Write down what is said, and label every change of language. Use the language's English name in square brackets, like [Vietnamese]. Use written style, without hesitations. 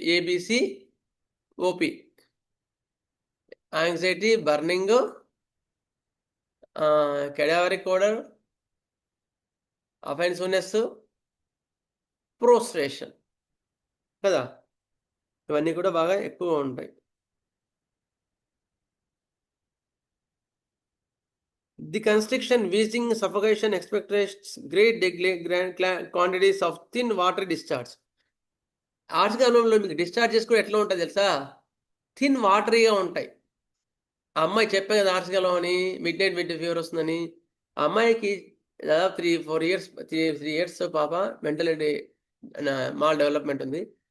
[Telugu] ABC OP, anxiety, burning, cadaveric ఓడర్, అఫెన్సివ్నెస్, ప్రోస్ట్రేషన్ కదా, ఇవన్నీ కూడా బాగా ఎక్కువగా ఉంటాయి. [English] The constriction, wheezing, suffocation, expectorations, great quantities of thin water discharge. [Telugu] ఆర్సికాలంలో మీకు డిశ్చార్జెస్ కూడా ఎట్లా ఉంటుంది తెలుసా? థిన్ వాటరీగా ఉంటాయి. ఆ అమ్మాయి చెప్పే కదా ఆర్సికాలం అని, మిడ్ నైట్ ఫీవర్ వస్తుందని. ఆ అమ్మాయికి దాదాపు 3 years పాప, మెంటలిటీ మాల్ డెవలప్మెంట్ ఉంది.